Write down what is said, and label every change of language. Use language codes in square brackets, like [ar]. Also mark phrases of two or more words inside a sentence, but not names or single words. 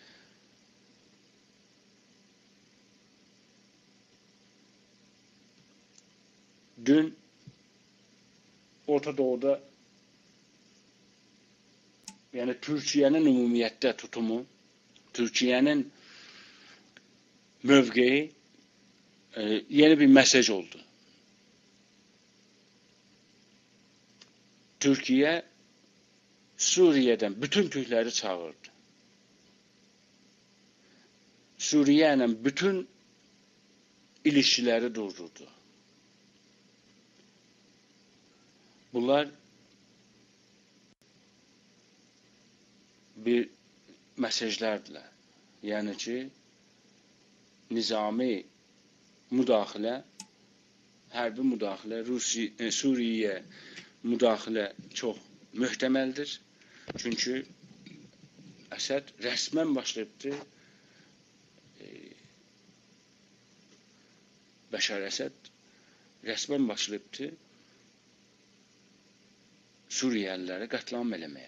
[az] Dün Orta Doğu'da yəni Türkiyənin ümumiyyətdə tutumu, Türkiyənin mövqeyi yeni bir mesaj oldu. [tr] Türkiye Suriye'den bütün Türkleri çağırdı. Suriye ile bütün ilişkileri durdurdu. [az] Bunlar bir mesajlardılar. Yani ki nizami müdaxilə, hərbi müdaxilə, Suriye'ye müdaxilə çox möhtəməldir. Çünki Əsəd rəsmən başlayıbdır. Bəşar Əsəd rəsmən başlayıbdır Suriyelilərə qətlam eləməyə.